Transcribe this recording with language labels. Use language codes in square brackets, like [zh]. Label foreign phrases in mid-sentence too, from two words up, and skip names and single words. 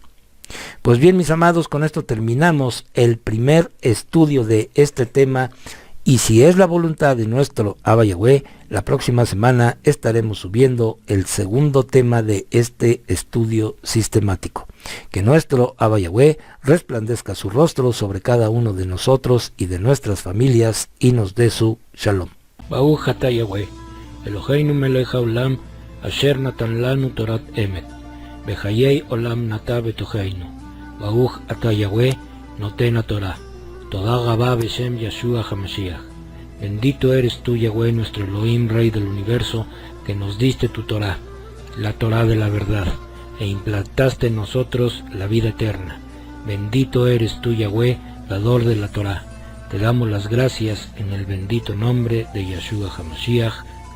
[es] Pues bien, mis amados, con esto terminamos el primer estudio de este tema, y si es la voluntad de nuestro Abba Yahweh, la próxima semana estaremos subiendo el segundo tema de este estudio sistemático. Que nuestro Abba Yahweh resplandezca su rostro sobre cada uno de nosotros y de nuestras familias y nos dé su shalom. [he] ברוך אתה יהוה, אלהינו מלך העולם, אשר נתן לנו תורת אמת, בחיי עולם נטע בתוכנו. ברוך אתה יהוה, נותן התורה. תודה רבה בשם ישוע המשיח. [es] Bendito eres tú, Yahweh, nuestro Elohim, Rey del universo, que nos diste tu Torah, la Torah de la verdad, e implantaste en nosotros la vida eterna. Bendito eres tú, Yahweh, dador de la Torah. Te damos las gracias en el bendito nombre de Yahshua HaMashiach.